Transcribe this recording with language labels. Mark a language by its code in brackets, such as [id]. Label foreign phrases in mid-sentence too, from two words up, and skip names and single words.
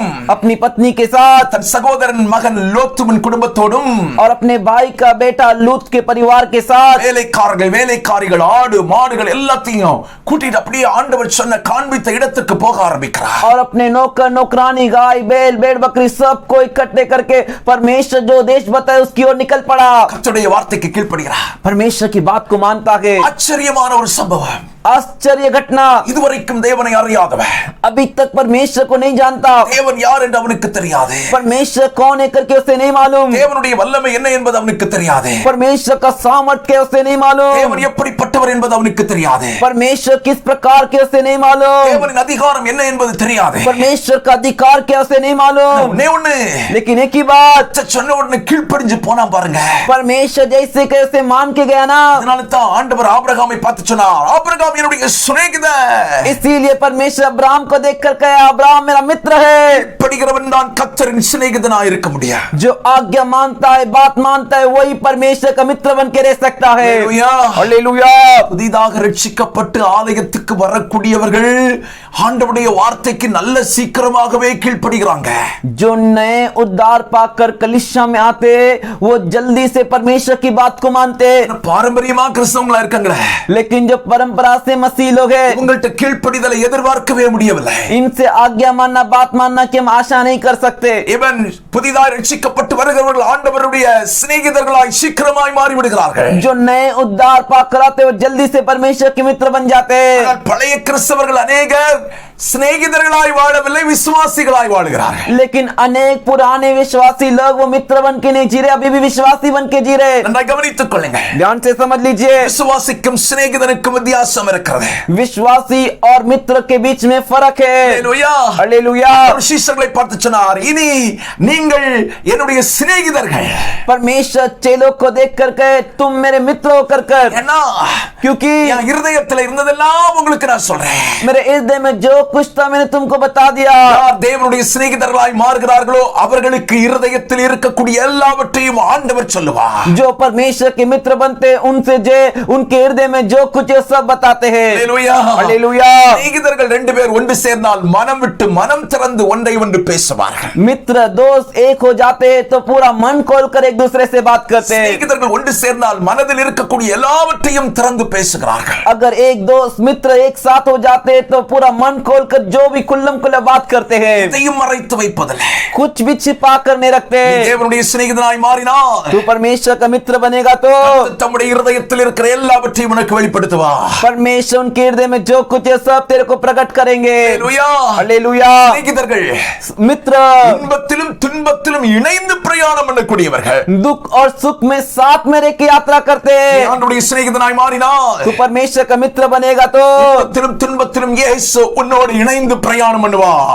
[hi] अपनी पत्नी के साथ [ta] தன் சகோதரன் மகன் லோத்துவின் குடும்பத்தோடும் [hi] और अपने भाई का बेटा लूत के परिवार के साथ [ta] வேலைக்காரர்கள் வேலைக்காரிகள் ஆடு மாடுகள் எல்லாத்தையும் கூட்டிட்டு அப்படியே ஆண்டவர் சொன்ன காண்பித்த இடத்துக்கு போக ஆரம்பிக்கிறார். [hi] और अपने नौकर नौकरानी गाय बैल भेड़ बकरी सबको इकट्ठे करके परमेश्वर जो देश बताए उसकी ओर निकल पड़ा. [ta] கர்த்தருடைய வார்த்தைக்கு கீழ்ப்படிகிறார். [hi] परमेश्वर की बात को मानता है. [ta] ஆச்சரியமான ஒரு சம்பவம். [hi] आश्चर्य घटना. [ta] இதுவரைக்கும் தேவனை அறியாதவன், [hi] अभी तक परमेश्वर को नहीं जानता. [ta] தேவன் யார் என்று அவனுக்கு தெரியாது, [hi] परमेश्वर कौन है करके उसे नहीं मालूम. [ta] தேவனுடைய வல்லமை என்ன என்பது அவனுக்கு தெரியாது, [hi] परमेश्वर का सामर्थ्य उसे नहीं मालूम. [ta] தேவன் எப்படிப்பட்டவர் என்பது அவனுக்கு தெரியாது, [hi] परमेश्वर किस प्रकार के उसे नहीं मालूम. [ta] தேவனின் அதிகாரம் என்ன என்பது தெரியாது. [hi] परमेश्वर का अधिकार क्या उसे नहीं मालूम. [ta] ஒண்ணே ஒண்ணு, [hi] लेकिन एक ही बात, [ta] கர்த்தர் சொன்ன உடனே கீழ்ப்படிஞ்சு போனா பாருங்க. [hi] परमेश्वर जैसे कि उसे मान के गया ना, [ta] அதனால தான் ஆண்டவர் ஆபிரகாமை பார்த்து சொன்னார், ஆபிரகாம் என்னுடைய சிநேகிதன். [hi] इसीलिए परमेश्वर अब्राहम को देखकर कहा अब्राहम मेरा मित्र है. [ta] படிக்கிறவன் தான் கர்த்தரின் சிநேகிதனாய் இருக்க முடியும். [hi] जो आज्ञा मानता है बात मानता है वही परमेश्वर का मित्र बन के रह सकता है. [ta] அல்லேலூயா. [hi] हालेलुया. [ta] புதிதாக ரட்சிக்கப்பட்டு ஆலயத்துக்கு வரக்கூடியவர்கள் ஆண்டவருடைய வார்த்தைக்கு நல்ல சீக்கிரமாகவே கீழ்ப்படிகிறாங்க. [hi] जो नए उद्धार पाकर कलीसिया में आते वो जल्दी से परमेश्वर की बात को मानते. [ta] பாரம்பரியமா கிறிஸ்தவங்களா இருக்காங்களே, [hi] लेकिन जो परंपरा से मसीह लोग हैं [ta] உங்கள்ட்ட கீழ்ப்படிதலை எதிர்பார்க்கவே முடியவில்லை. [hi] इनसे आज्ञा मानना बात मानना की हम आशा नहीं कर सकते. [ta] இவன் புதிதாக ரட்சிக்கப்பட்டு வருகிறவர்கள் ஆண்டவருடைய சிநேகிதர்களாய் சீக்கிரமாய் மாறிவிடுகிறார்கள். [hi] जो नए उद्धार पाकर आते वो जल्दी से परमेश्वर के मित्र बन जाते हैं. [ta] ஆனால் பழைய கிறிஸ்தவர்கள் அநேகர் சிநேகிதர்களாய் வாழவில்லை, விசுவாசிகளாய் வாழுகிறார்கள். [hi] लेकिन अनेक पुराने विश्वासी लोग वो मित्र बन के नहीं जी रहे, अभी भी विश्वासी बन के जी रहे. [ta] நன்றாய் கவனித்துக் கொள்ளுங்க. [hi] ध्यान से समझ लीजिए, [ta] விசுவாசிக்கும் சிநேகிதனுக்கும் வித்தியாசம் இருக்கிறது. [hi] विश्वासी और मित्र के बीच में फर्क है. [ta] ஹalleluya. [hi] हालेलुया. [ta] அவர் சீஷர்களை பார்த்து சொன்னார், இனி நீங்கள் என்னுடைய சிநேகிதர்கள். [hi] परमेश्वर चेलों को देख कर कहे, तुम मेरे मित्र होकर कर. [ta] ஏன்னா [hi] क्योंकि [ta] என் இருதயத்தில் இருந்ததெல்லாம் உங்களுக்கு நான் சொல்றேன். [hi] मेरे हृदय में जो कुछ था मैंने तुमको बता दिया. [ta] யார் தேவனுடைய சிநேகிதர்களாய் மாறுகிறார்களோ அவர்களுக்கு இருதயத்தில் இருக்கக்கூடிய எல்லாவற்றையும் ஆண்டவர் சொல்லுவார். [hi] जो परमेश्वर के मित्र बनते उनसे जे उनके हृदय में जो कुछ है सब बताते हैं. [ta] ஹalleluya. [hi] हालेलुया. [ta] சிநேகிதர்கள் ரெண்டு பேர் ஒன்று சேர்ந்தால் மனம் விட்டு மனம் திறந்து ஒன்றை ஒன்று பேசுவார்கள். [hi] मित्र दोस्त एक हो जाते हैं तो पूरा मन खोलकर एक दूसरे से बात करते हैं. [ta] சிநேகிதர்கள் ஒன்று சேர்ந்தால் மனதில் இருக்கக்கூடிய எல்லாவற்றையும் திறந்து பேசுகிறார்கள். [hi] अगर एक दोस्त मित्र एक साथ हो जाते हैं तो पूरा मन खोलकर जो भी खुल्लम खुल्ला बात करते हैं. [ta] எதையும் மறைத்து வைப்பதில்லை. [hi] कुछ भी छिपा कर नहीं रखते. [ta] நீ தேவனுடைய சிநேகிதனாய் மாறினால் [hi] तू परमेश्वर का मित्र बनेगा तो [ta] தம்முடைய இருதயத்தில் இருக்கிற எல்லாவற்றையும் உனக்கு வெளிப்படுத்துவார். [hi] परमेश्वर उनके हृदय में जो कुछ है सब तेरे को प्रकट करेंगे. [ta] ஹalleluya. [hi] हालेलुया. [ta] சிநேகிதர்கள் [hi] मित्र [ta] இன்பத்திலும் துன்பத்திலும் இணைந்து பிரயாணம் பண்ணக்கூடியவர்கள். [hi] दुख और सुख में साथ में रह के यात्रा करते [ta] நீ [hi] हैं. [ta] ஆண்டவருடைய சிநேகிதனாய் மாறினால் [hi] तू परमेश्वर का मित्र बनेगा तो [ta] இன்பத்திலும் துன்பத்திலும் இயேசு உன்னோடு இணைந்து பிரயாணம் பண்ணுவார்.